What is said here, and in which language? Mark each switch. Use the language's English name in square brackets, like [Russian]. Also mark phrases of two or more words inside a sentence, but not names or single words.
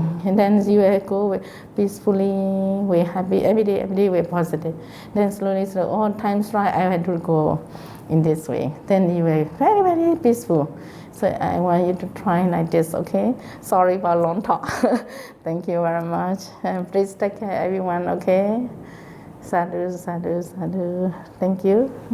[English] And then you will go with peacefully, we're happy, every day we're positive. Then slowly, all times right, I had to go in this way. Then you will very, very peaceful. So I want you to try like this, okay? Sorry about long talk. Thank you very much. And please take care, everyone, okay? [Pali] Sadhu, sadhu, sadhu. [English] Thank you.